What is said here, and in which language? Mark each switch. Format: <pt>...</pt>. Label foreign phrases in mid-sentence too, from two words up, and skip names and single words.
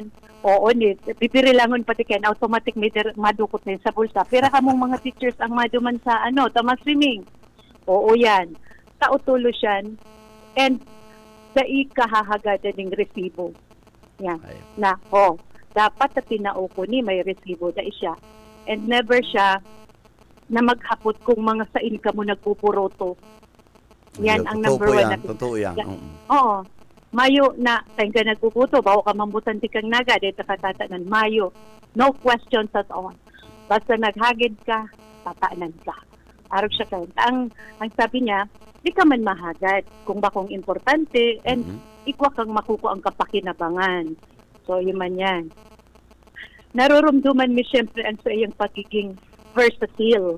<bik>Oo, bibirilangon pati kayan, automatic madukot na yun sa bulsa. Pero kamong mga teachers ang maduman sa tama swimming. Oo yan. Tautulo siyan. And sa ikahahagada ng resibo. Yan. Dapat na tinao ko ni may resibo da siya. And never siya na maghapot kung mga sain ka mo nagpupuroto. Yan ang</bik> <en>number one.</en> <bik>Totoo yan. Oo. Mayo na, tayo ka nagpuputo, bawa ka mambutan ti kang naga, dito katatanan, mayo.</bik> <en>No questions at all.</en> <bik>Basta naghagid ka, tataanan ka. Arog siya kayo. Ang sabi niya, di ka man mahagad kung bakong importante and ikwa kang makuko ang kapakinabangan. So, yun man yan. Narurumduman mi siyempre ang sa iyong pagiging versatile.</bik>